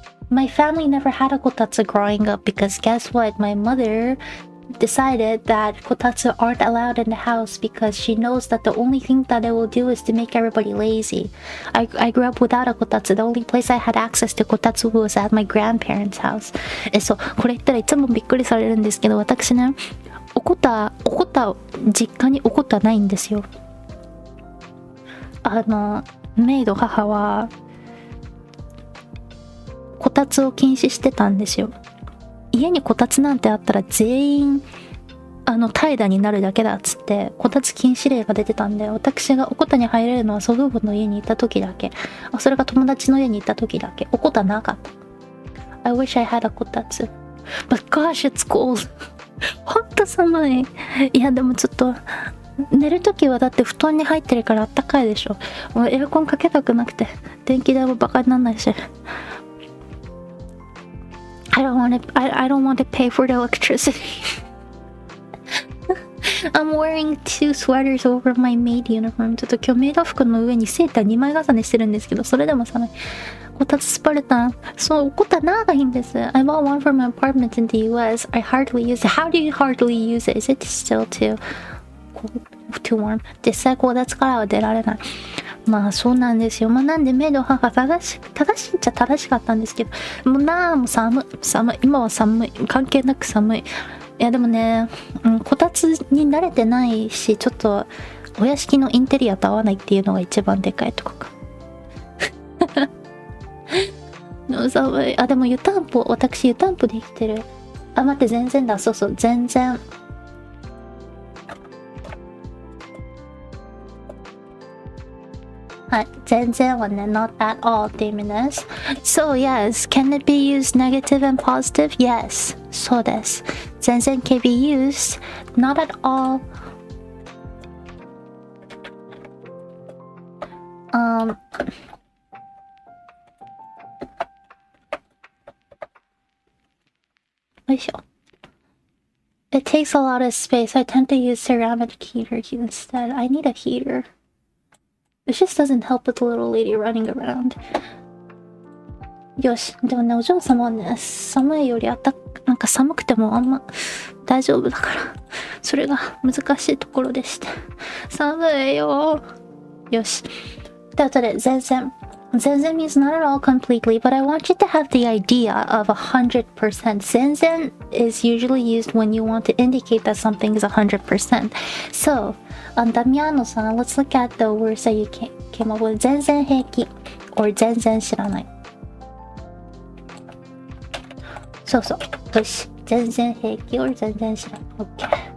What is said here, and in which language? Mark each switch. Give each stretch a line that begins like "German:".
English: My family never had a kotatsu growing up because guess what? My mother decided that kotatsu aren't allowed in the house because she knows that the only thing that it will do is to make everybody lazy. I grew up without a kotatsu. The only place I had access to kotatsu was at my grandparents' house.
Japanese: そう、これ言ったらいつもびっくりされるんですけど、私ね、おこた実家におこたないんですよ。メイド母はこたつを禁止してたんですよ。家にこたつなんてあったら全員怠惰になるだけだっつってこたつ禁止令が出てたんで、私がおこたに入れるのは祖父母の家に行った時だけ。それが友達の家に行った時だけ。おこたなかった。
English: I wish I had a こたつ。 But gosh, it's cold.
Japanese: ほんと寒い。いやでもちょっと寝るときはだって布団に入ってるからあったかいでしょ。もうエアコンかけたくなくて電気代もバカになんないし。
English: I don't want to pay for the electricity. I'm wearing 2 sweaters over my maid uniform.
Japanese: ちょっと今日メイド服の上にセーター2枚重ねしてるんですけど、それでも寒い。こたつスパルタン。そう、こた長いんです。
English: I bought one for my apartment in the US. I hardly use it. How do you hardly use it? Is it still too cold? Too warm?
Japanese: 実際こたつからは出られない。まあそうなんですよ。まあなんでメイド母正しいっちゃ正しかったんですけど、もう寒い。今は寒い。関係なく寒い。いやでもね、こたつに慣れてないし、ちょっとお屋敷のインテリアと合わないっていうのが一番でかいとこか。寒い。でも私湯たんぽで生きてる。待って、全然だ。そうそう、全然。全然はね、
English: not at all
Japanese: って意味です。
English: So yes, can it be used negative and positive? Yes,
Japanese: そうです。
English: 全然 can be used, not at all.
Japanese: よいしょ。
English: It takes a lot of space. I tend to use ceramic heaters instead. I need a heater. It just doesn't help with the little lady running around.
Japanese: よし。でもね、お嬢様はね、寒いよりなんか寒くてもあんま大丈夫だから。それが難しいところでして。寒いよ。よし。ということで、
English: 全然 means not at all completely, but I want you to have the idea of 100%. 全然 is usually used when you want to indicate that something is 100%. So, Damiano-san, let's look at the words that you came up with.
Japanese: 全然平気 or 全然知らない。そうそう。よし。全然平気 or 全然知らない。OK。